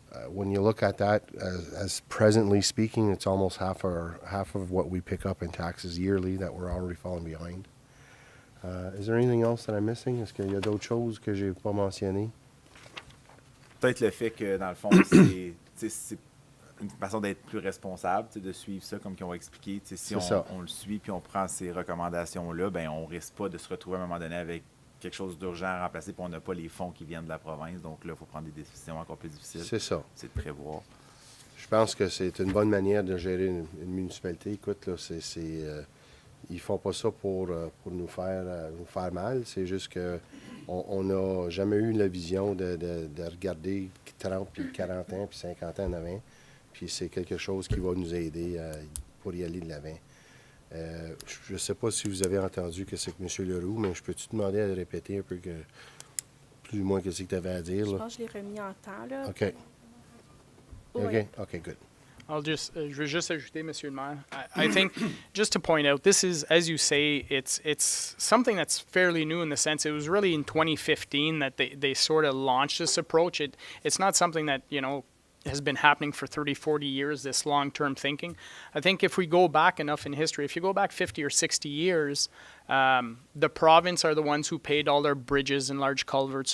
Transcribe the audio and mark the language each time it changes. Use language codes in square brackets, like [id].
[en] When you look at that, as presently speaking, it's almost half of what we pick up in taxes yearly that we're already falling behind. Is there anything else that I'm missing? [fr] Est-ce qu'il y a d'autres choses que j'ai pas mentionnées? Peut-être le fait que, dans le fond, c'est une façon d'être plus responsable, de suivre ça comme qu'ils ont expliqué. Si on le suit puis on prend ces recommandations-là, ben on risque pas de se retrouver à un moment donné avec quelque chose d'urgent à remplacer, puis on n'a pas les fonds qui viennent de la province. Donc là, il faut prendre des décisions encore plus difficiles. C'est ça. C'est de prévoir. Je pense que c'est une bonne manière de gérer une municipalité. Écoute, là, ils font pas ça pour nous faire mal. C'est juste que on n'a jamais eu la vision de regarder 30, puis 40 ans, puis 50 ans en avant. Puis c'est quelque chose qui va nous aider pour y aller de l'avant. Je ne sais pas si vous avez entendu que c'est que M. Leroux, mais je peux-tu demander à le répéter un peu plus ou moins ce que tu avais à dire? Je là? pense que je l'ai remis en temps, là. OK. Oui. [en] OK, good. [fr] Je veux juste ajouter, Monsieur le Maire. [en] I think, just to point out, this is, as you say, it's something that's fairly new in the sense it was really in 2015 that they sort of launched this approach. It's not something that, has been happening for 30, 40 years, this long-term thinking. I think if we go back enough in history, if you go back 50 or 60 years, the province are the ones who paid all their bridges and large culverts.